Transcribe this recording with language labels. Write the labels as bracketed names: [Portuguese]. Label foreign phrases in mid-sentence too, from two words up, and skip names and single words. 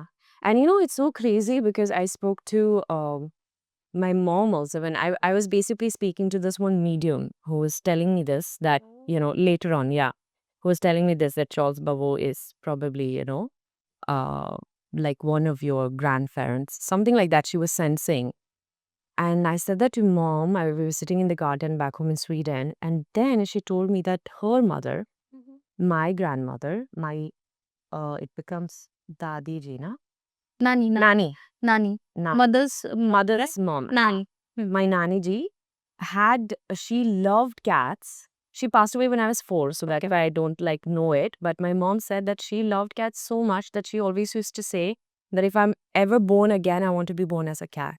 [English] And you know, it's so crazy because I spoke to my mom also when I was basically speaking to this one medium who was telling me this, that, you know, later on, who was telling me this, that Charles Babu is probably, you know, like one of your grandparents, something like that she was sensing. And I said that to mom. We were sitting in the garden back home in Sweden. And then she told me that her mother, my grandmother, it becomes [Hindi] Dadi ji, na? [English] Nani, Nani. Nani. Na- Mother's Mother's mom. Nani. My [Hindi] Nani ji [English] she loved cats. She passed away when I was 4, so that if I don't like know it. But my mom said that she loved cats so much that she always used to say that if I'm ever born again, I want to be born as a cat.